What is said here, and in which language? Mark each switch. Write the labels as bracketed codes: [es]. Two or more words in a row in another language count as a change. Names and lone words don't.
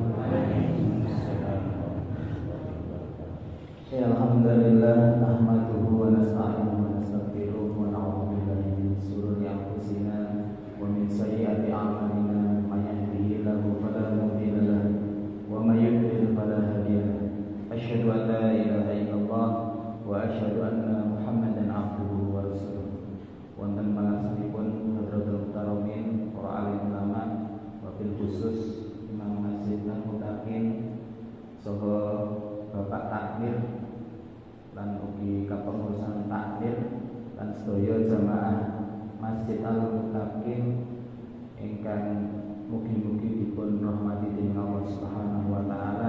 [ar] الحمد لله نحمده ونستعينه ونستغفره ونعوذ بالله من شرور أنفسنا ومن سيئات أعمالنا من يهده الله فلا مضل له ومن يضلل فلا هادي له. أشهد أن لا إله إلا الله وأشهد أن محمدا عبده ورسوله. [jv] Wonten pangarsipun [ar] حضرة المحترمين [jv] para alim ulama [ar] وبالخصوص [jv] Imam Masjid lan Mutakin saha Bapak Takmir lan ugi kepengurusan takmir lan sedaya jamaah Masjid Al-Mutakin ingkang mugi-mugi dipun rahmati dening [ar] الله سبحانه وتعالى.